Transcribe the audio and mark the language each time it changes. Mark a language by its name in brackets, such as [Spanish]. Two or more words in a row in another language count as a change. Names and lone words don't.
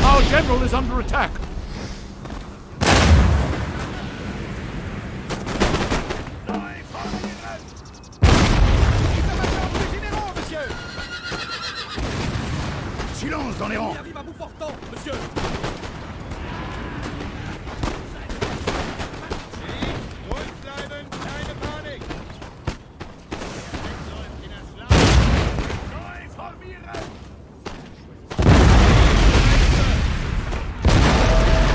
[English] Our general is under attack! [French] État-major des généraux, monsieur! Silence dans les rangs! Il arrive à bout portant, monsieur! [German] Ruhig bleiben, keine Panik! Läuft in der Schlacht! Neu formieren!